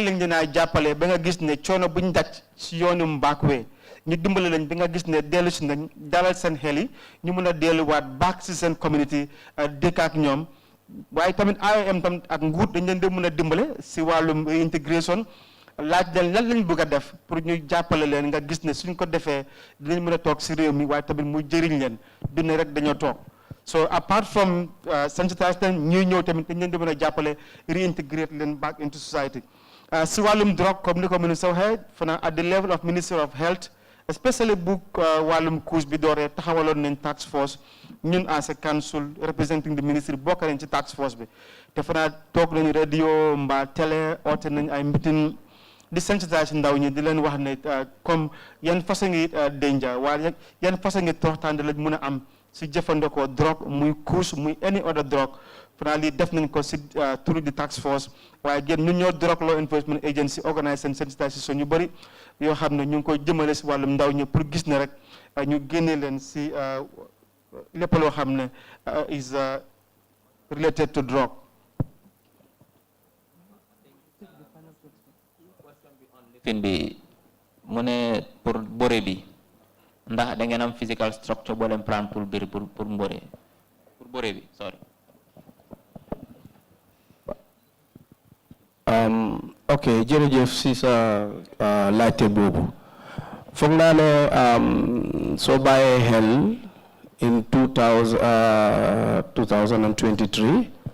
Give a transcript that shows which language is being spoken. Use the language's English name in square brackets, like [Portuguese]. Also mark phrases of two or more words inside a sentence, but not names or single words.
[Wolof] lañ leen a jàppale ba nga gis ne coono buñ daj si yoonu backway ñu dimbale lañ ba nga gis ne dellu si nañ dalal seen xel yi ñu mën a delluwaat baax si seen communauté dëkk ak ñoom waaye tamit IOM tam ak nguur dañ leen dee mën a dimbale si wàllum réintégration laaj leen lan lañ bëgg a def pour ñu jàppale leen nga gis ne suñ ko defee dinañ mën a toog si réew mi waaye tamit mu jëriñ leen du ne rek dañoo toog so [English] apart from sensitization [Wolof] ñuy ñëw tamit dañ leen di mën a jàppale reintegrate leen [English] back into society [Wolof] si wàllum drogue comme ni ko ministre waxee fana [English] at the level of Ministry of Health especially [Wolof] bu wàllum couche bi dooree taxawaloon nañ [English] task force [Wolof] ñun [English] as a council representing the ministry [Wolof] bokk nañ ci [English] task force [Wolof] bi te fana toog nañu radio mbaa télé oote nañ ay meeting di sensitiser ndaw ñi di leen wax ne comme yan façon ngi danger waaye yan façon ngi toroxtaande lañ mën a am si jëfandikoo drogue muy couche muy [English] any other drogue [Wolof] fanaa lii def nañ ko si [English] through the task force [Wolof] waaye génn ñun ñoo [English] drug law enforcement agency [Wolof] organise seen sensitisation yu bëri yoo xam ne ñu ngi koy jëmale si wàllum ndaw ñi pour gis ne rek ñu génne leen si lépp loo xam ne [English] is related to drogue. [Wolof] fin bi mu ne pour bore bi ndax da ngeen am [English] physical structure [Wolof] boo leen plan pour biir pour bore bi sorry. ok jërëjëf si sa laajte boobu foog naa ne soo bàyyee xel in 2023